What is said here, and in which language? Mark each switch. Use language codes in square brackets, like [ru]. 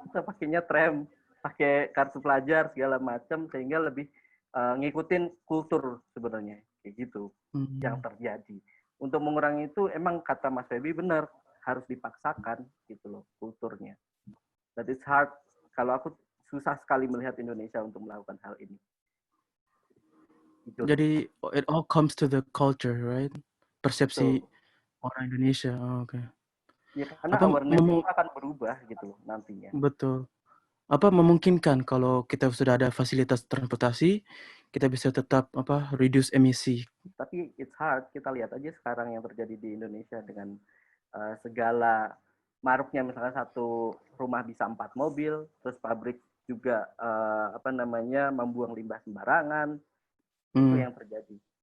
[id] Kita pakainya tram, pakai kartu pelajar segala macam sehingga lebih ngikutin kultur sebenarnya kayak gitu yang terjadi. Untuk mengurangi itu emang kata Mas Febi benar, harus dipaksakan gitu loh kulturnya. [en] That is hard. [id] Kalau aku susah sekali melihat Indonesia untuk melakukan hal ini. Gitu. Jadi [en] it all comes to the culture, right? [id] Persepsi Betul. orang Indonesia. Oke. Ya karena awareness itu akan berubah gitu loh nantinya. Betul. Apa memungkinkan kalau kita sudah ada fasilitas transportasi, kita bisa tetap reduce emisi. Tapi [en] it's hard. [id] Kita lihat aja sekarang yang terjadi di Indonesia dengan segala maruknya, misalkan satu rumah bisa 4 mobil, terus pabrik juga membuang limbah sembarangan. Itu yang terjadi.